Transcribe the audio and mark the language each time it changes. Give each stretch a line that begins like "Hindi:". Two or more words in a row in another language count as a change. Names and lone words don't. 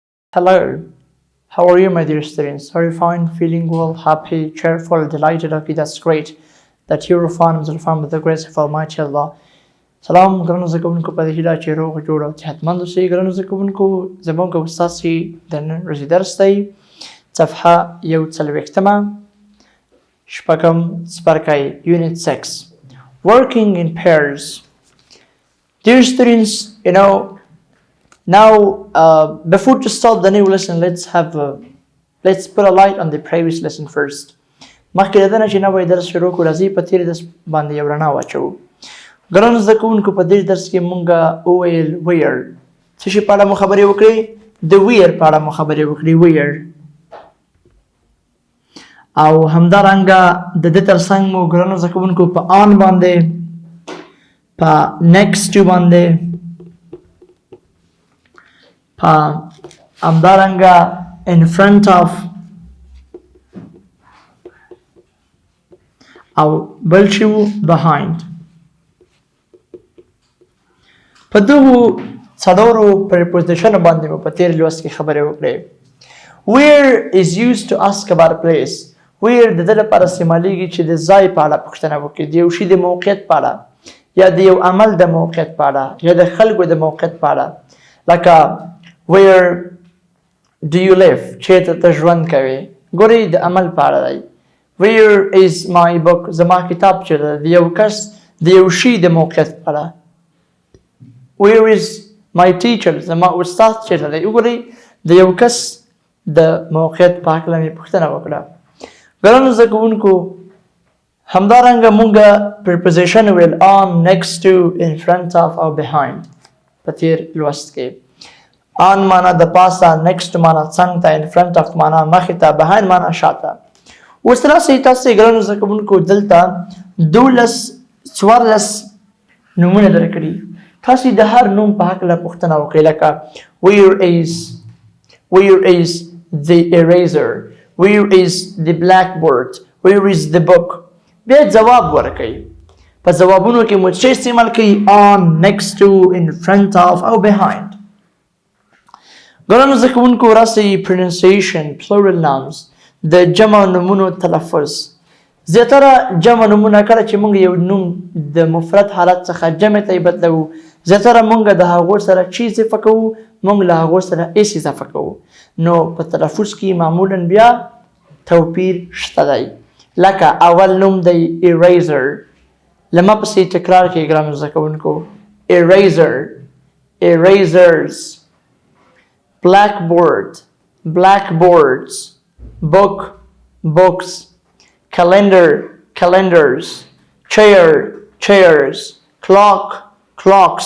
English: Hello, how are you, my dear students? Are you fine, feeling well, happy, cheerful, delighted? Okay, that's great. That you're fine with the grace of Almighty Allah.
Pashto: سلام ګرانو زده کوونکو په دې هیله چې روغ جوړ او صحتمند اوسئ. ګرانو زده کوونکو زموږ استاد چې د نن ورځې درس دی صفحه 41 شپږم څپرکی
English: Unit 6 Working in Pairs. Dear students, now before to start the new lesson, let's put a light on the previous lesson first.
Pashto: مخکې د دې نه چې نوی درس شروع کړو راځئ په تېر درس باندې یو رڼا واچوو. ګرانو زده کوونکو په دې درس کې مونږ وویل ویر څه شي په اړه مو خبرې وکړې د ویر په اړه مو خبرې وکړې ویر او همدارنګه د دې ترڅنګ مو ګرانو زده کوونکو په آن باندې په
English: next to
Pashto: باندې په همدارنګه
English: in front of
Pashto: او بل چې و behind په دغو څلورو preposition باندې مو په تېر لوست کې خبرې وکړې.
English: Where is used to ask about a place.
Pashto: Where د دې لپاره استعمالیږي چې د ځای په اړه پوښتنه وکړي، د یو شي د موقعیت په اړه یا د یو عمل د موقعیت په اړه یا د خلکو د موقعیت په اړه. لکه
English: where do you live
Pashto: چېرته ته ژوند کوې ګورئ د عمل په اړه دی.
English: Where is my book
Pashto: زما کتاب چېرته د یو کس د یو شي د موقعیت په اړه.
English: Where is my teacher
Pashto: زما استاد چېرته دی وګورئ د یو کس د موقعیت په هکله مې پوښتنه وکړه. ګرانو زده کوونکو همدارنګه مونږ preposition ویل
English: on, next to, in front of
Pashto: او behind په تېر لوست کې. on معنا د پاسه، next معنا څنګ ته،
English: in front of
Pashto: معنا مخې ته، behind معنا شاته. اوس راسئ تاسې ګرانو زده کوونکو دلته 14 نومونه درکړي. تاسې د هر نوم په هکله پوښتنه وکړئ لکه
English: where is the eraser, where is the blackboard, where is the book.
Pashto: بیا ځواب ورکړئ. په ځوابونو کې مو څه استعمال کوي
English: on, next to, in front of
Pashto: او behind. ګرانو زده کوونکو راسئ
English: pronunciation plural nouns
Pashto: د جمع نومونو تلفظ. زیاتره جمع نومونه کله چې موږ یو نوم د مفرد حالت څخه جمع ته بدلوو زیاتره موږ د هغو سره چی اضافه کوو، موږ له هغو سره اس اضافه کوو. نو په تلفظ کې معمولا بیا توپیر شته دی. لکه اول نوم دی eraser. لما پسې تکرار کې ګرانو زده کوونکو
English: eraser, erasers. blackboard, blackboards. book, books. calendar, calendars. chair, chairs. clock, clocks.